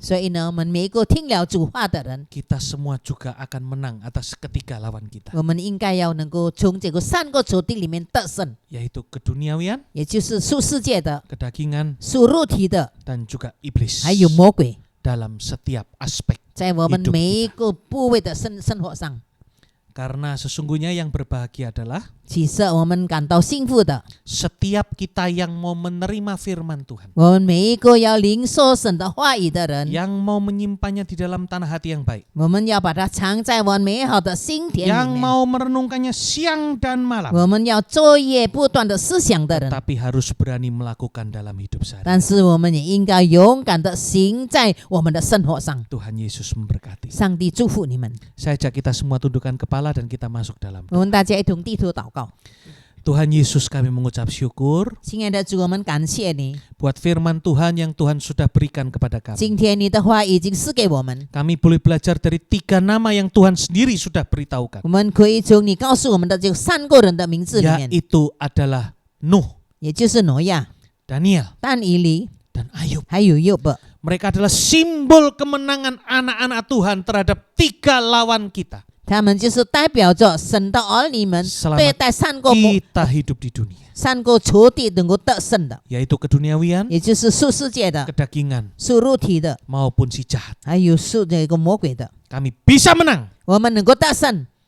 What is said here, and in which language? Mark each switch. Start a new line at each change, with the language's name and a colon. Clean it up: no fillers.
Chinese: 所以呢，我们每一个听了主话的人，
Indonesian: kita semua juga akan menang atas ketiga lawan kita,
Chinese: 我们应该要能够从这个三个仇敌里面得胜，
Indonesian: yaitu keduniawian,
Chinese: 也就是属世界的、
Indonesian: kedagingan,
Chinese: 属肉体的，
Indonesian: dan juga iblis
Chinese: 还有魔鬼，
Indonesian: dalam setiap aspek.
Chinese: 在我们
Indonesian: hidup
Chinese: 每一个部位的生活上。
Indonesian: Karena sesungguhnya yang berbahagia adalah
Chinese: 其实我们感到幸福的，
Indonesian: setiap kita yang mau menerima firman Tuhan,
Chinese: 我们每一个要领受神的话语的人，
Indonesian: yang mau menyimpannya di dalam tanah hati yang baik,
Chinese: 我们要把它藏在我们美好的心田
Indonesian: yang
Chinese: 里面。
Indonesian: mau merenungkannya siang dan malam,
Chinese: 我们要昼夜不断的思想的人，
Indonesian: tapi harus berani melakukan dalam hidup sehari.
Chinese: 但是我们也应该勇敢的行在我们的生活上。
Indonesian: Tuhan Yesus memberkati.
Chinese: 上帝祝福你们，
Indonesian: Saya ajak kita semua tundukkan kepala dan kita masuk dalam.
Chinese: 我们大家一同低头祷告。
Indonesian: Tuhan Yesus, kami mengucap syukur
Chinese: 亲爱的主，我们感谢你，
Indonesian: buat firman Tuhan yang Tuhan sudah berikan kepada kami.
Chinese: 今天你的话已经赐给我们，
Indonesian: Kami boleh belajar dari 3 nama yang Tuhan sendiri sudah beritahukan,
Chinese: 我们可以从你告诉我们的这三个人的名字里面，
Indonesian: yaitu adalah Nuh,
Chinese: 也就是挪亚、
Indonesian: Daniel,
Chinese: 但以理
Indonesian: dan Ayub.
Chinese: 还有约伯。
Indonesian: Mereka adalah simbol kemenangan anak-anak Tuhan terhadap 3 lawan kita
Chinese: 他们就是代表着神的儿女们
Indonesian: Selamat
Chinese: 对待三个
Indonesian: kita hidup di dunia,
Chinese: 三个仇敌能够得胜的，
Indonesian: yaitu keduniawian,
Chinese: 也就是属世界的、
Indonesian: kedagingan,
Chinese: 属肉体的，
Indonesian: maupun si jahat.
Chinese: 还有属这个魔鬼的。
Indonesian: Kami bisa menang
Chinese: 我们能够得胜，